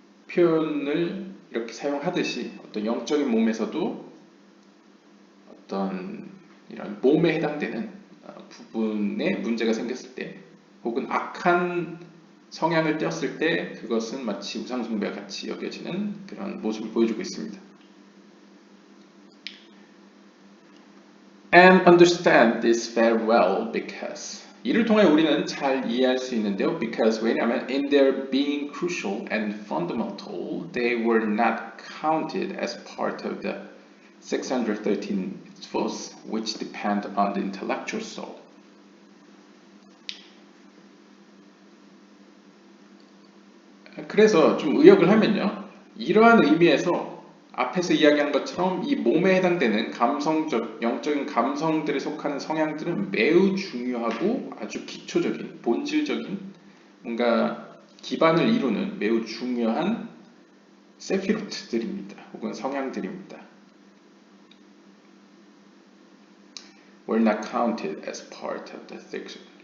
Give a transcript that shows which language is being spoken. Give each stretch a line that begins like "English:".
Korean: 표현을 이렇게 사용하듯이 어떤 영적인 몸에서도 어떤 이런 몸에 해당되는 부분에 문제가 생겼을 때 혹은 악한 성향을 띄었을 때 그것은 마치 우상숭배와 같이 여겨지는 그런 모습을 보여주고 있습니다.
English: And understand this very well because
Korean: 이를 통해 우리는 잘 이해할 수 있는데요.
English: Because
Korean: 왜냐하면
English: in their being crucial and fundamental, they were not counted as part of the 613 mitzvot, which depend on the intellectual soul.
Korean: 그래서 좀 의역을 하면요. 이러한 의미에서 앞에서 이야기한 것처럼 이 몸에 해당되는 감성적, 영적인 감성들에 속하는 성향들은 매우 중요하고 아주 기초적인, 본질적인 뭔가 기반을 이루는 매우 중요한 세피로트들입니다. 혹은 성향들입니다.
English: Were not counted as part of the six.